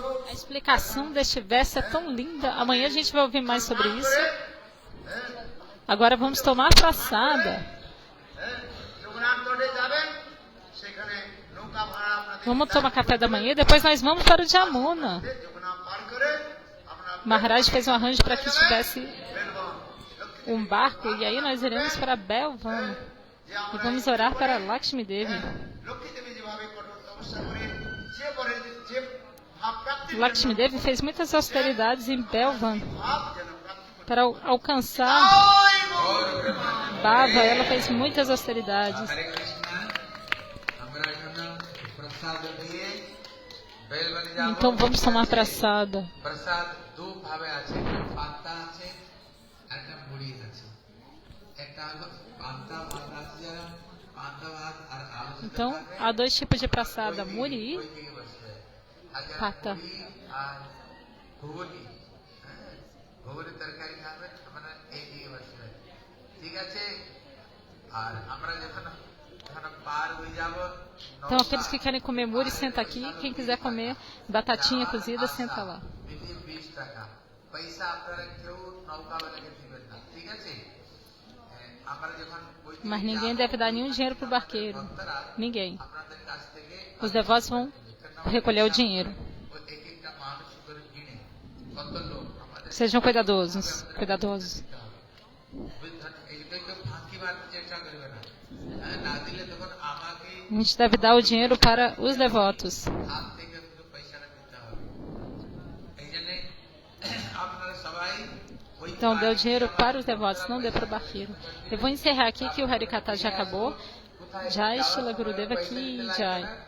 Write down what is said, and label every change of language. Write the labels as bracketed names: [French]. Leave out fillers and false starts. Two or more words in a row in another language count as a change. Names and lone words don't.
[Portuguese] A explicação deste verso é tão linda. Amanhã a gente vai ouvir mais sobre isso. Agora vamos tomar praçada. [Bangla] যমুনার তটে যাবেন, সেখানে নৌকা ভাড়া আপনাদের [Portuguese] Vamos tomar café da manhã e depois nós vamos para o Jamuna. [Bangla] যমুনা পার করে আপনারা [Portuguese] Maharaj fez um arranjo para que tivesse [Bangla] বেলবন লক্ষ্মী [Portuguese] um barco e aí nós iremos para Belvan [Bangla] যে [Portuguese] e [Bangla] আমরা [Portuguese] vamos orar para Lakshmi Devi. [Bangla] লক্ষ্মী দেবী যেভাবে কঠোর তপস্যা করে যে পরে যে ভাব প্রাপ্তি [Portuguese] Lakshmi Devi fez muitas austeridades em Belvan [Bangla] ভাব যেন প্রাপ্তি করতে [Portuguese] para alcançar [Bangla] হয় গৌর [Portuguese] Bava. Ela fez muitas austeridades. [Bangla] হরে কৃষ্ণ আমরা এখন প্রসাদ দিয়ে বেলবাড়ি যাব। [Portuguese] Então vamos tomar praçada. [Bangla] প্রসাদ দু ভাবে আছে, পান্তা আছে আর একটা মুড়ি আছে। একটা হলো পান্তা ভাত আছে, যারা পান্তা ভাত আর আলু সিদ্ধ [Portuguese] Então [Bangla] খাবে, [Portuguese] há 2 tipos de praçada: [Bangla] ওই muri দিকে বসবে। আর যারা পাতা। মুড়ি আর ঘুগনি, ঘুগনি তরকারি খাবেন, আপনারা এই দিকে বসবে। ঠিক আছে? আর আমরা যখন পার হয়ে যাব, [Portuguese] Então aqueles que querem comer muri, senta aqui. Quem quiser comer batatinha cozida, senta lá. [Bangla] 20 টাকা পয়সা আপনারা কেউ নৌকাওয়ালাকে দিবেন না, ঠিক আছে? আমরা যখন ওই দিকে [Portuguese] Mas ninguém [Bangla] যাব, [Portuguese] deve dar nenhum dinheiro para o barqueiro. [Bangla] ভক্তরা [Portuguese] Ninguém. [Bangla] আপনাদের কাছ থেকে [Portuguese] Os devotos vão recolher o dinheiro. [Bangla] ওই এক একটা মানুষ করে কিনে কত লোক আমাদের [Portuguese] Sejam cuidadosos. [Bangla] বুঝলেন? এইটাই তো ফাঁকি মারতে চেষ্টা করবে না। না দিলে তখন আমাকে [Portuguese] A gente deve dar o dinheiro para os devotos. [Bangla] হাত থেকে কিন্তু পয়সাটা দিতে হবে। এই জন্য আপনারা সবাই ওই [Portuguese] Então dê o dinheiro para os devotos, não dê para o barqueiro. Eu vou encerrar aqui que o Harikata já acabou. Jai Shila Gurudeva aqui, Jai.